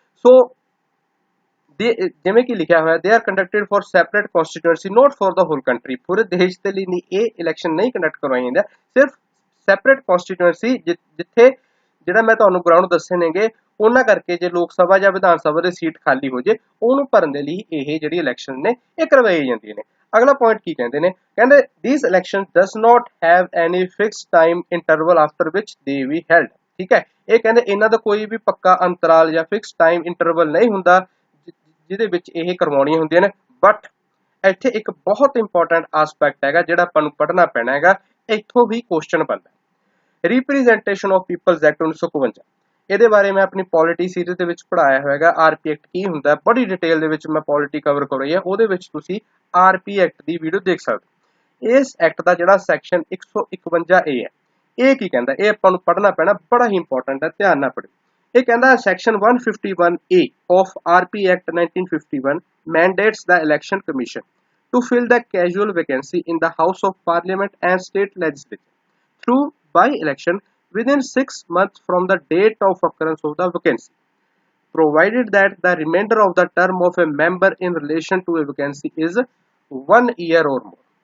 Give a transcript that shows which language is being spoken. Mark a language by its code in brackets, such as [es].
[pa] ਸੋ ਜਿਵੇਂ ਕਿ ਲਿਖਿਆ ਹੋਇਆ, [en] they are conducted for separate constituency not for the whole country, [pa] ਪੂਰੇ ਦੇਸ਼ ਦੇ ਲਈ ਨਹੀਂ ਇਹ ਇਲੈਕਸ਼ਨ ਨਹੀਂ ਕੰਡਕਟ ਕਰਵਾਈ ਜਾਂਦੀ, ਸਿਰਫ ਸੈਪਰੇਟ ਕਨਸਟੀਟੂਐਂਸੀ ਜਿੱਥੇ ਜਿਹੜਾ ਮੈਂ ਤੁਹਾਨੂੰ ਗਰਾਊਂਡ ਦੱਸੇ ਨੇਗੇ ਉਹਨਾਂ ਕਰਕੇ ਜੇ ਲੋਕ ਸਭਾ ਜਾਂ ਵਿਧਾਨ ਸਭਾ ਦੀ ਸੀਟ ਖਾਲੀ ਹੋ ਜੇ ਉਹਨੂੰ ਭਰਨ ਦੇ ਲਈ ਇਹ ਜਿਹੜੀ ਇਲੈਕਸ਼ਨ ਨੇ ਇਹ ਕਰਵਾਈ ਜਾਂਦੀਆਂ ਨੇ। ਅਗਲਾ ਪੁਆਇੰਟ ਕੀ ਕਹਿੰਦੇ ਨੇ, [en] these elections does not have any fixed time interval after which they be held। [hi] ठीक है। [pa] ਇਹ ਕਹਿੰਦੇ ਇਹਨਾਂ ਦਾ ਕੋਈ ਵੀ ਪੱਕਾ ਅੰਤਰਾਲ ਜਾਂ ਫਿਕਸ ਟਾਈਮ ਇੰਟਰਵਲ ਨਹੀਂ ਹੁੰਦਾ ਜਿਹਦੇ ਵਿੱਚ ਇਹ ਕਰਵਾਉਣੀਆਂ ਹੁੰਦੀਆਂ ਨੇ। ਬਟ ਇੱਥੇ ਇੱਕ ਬਹੁਤ ਇੰਪੋਰਟੈਂਟ ਆਸਪੈਕਟ ਹੈਗਾ ਜਿਹੜਾ ਆਪਾਂ ਨੂੰ ਪੜ੍ਹਨਾ ਪੈਣਾ ਹੈਗਾ, ਇੱਥੋਂ ਵੀ ਕੁਐਸਚਨ ਬਣਦਾ। ਰਿਪਰੈਜ਼ੈਂਟੇਸ਼ਨ ਆਫ ਪੀਪਲਸ ਐਕਟ 1952, ਇਹਦੇ ਬਾਰੇ ਮੈਂ ਆਪਣੀ ਪੋਲਿਟੀ ਸੀਰੀਜ਼ ਦੇ ਵਿੱਚ ਪੜ੍ਹਾਇਆ ਹੋਇਆ। ਆਰਪੀ ਐਕਟ ਕੀ ਹੁੰਦਾ, ਬੜੀ ਡਿਟੇਲ ਦੇ ਵਿੱਚ ਮੈਂ ਪੋਲਿਟੀ ਕਵਰ ਕਰਵਾਈ ਹੈ, ਉਹਦੇ ਵਿੱਚ ਤੁਸੀਂ ਆਰਪੀ ਐਕਟ ਦੀ ਵੀਡੀਓ ਦੇਖ ਸਕਦੇ। ਇਸ ਐਕਟ ਦਾ ਜਿਹੜਾ ਸੈਕਸ਼ਨ 151A ਹੈ, ਇਹ ਕੀ ਕਹਿੰਦਾ, ਇਹ ਆਪਾਂ ਨੂੰ ਪੜ੍ਹਨਾ ਪੈਣਾ, ਬੜਾ ਹੀ ਇੰਪੋਰਟੈਂਟ ਹੈ, ਧਿਆਨ ਨਾਲ ਪੜ੍ਹੋ। ਇਹ ਕਹਿੰਦਾ [en] Section 151A of RP Act 1951 mandates the election commission to fill the casual vacancy in the House of Parliament and state legislature through by-election within 6 months from the date of occurrence of the vacancy, provided that the remainder of the term of a member in relation to a vacancy is 1 year or more।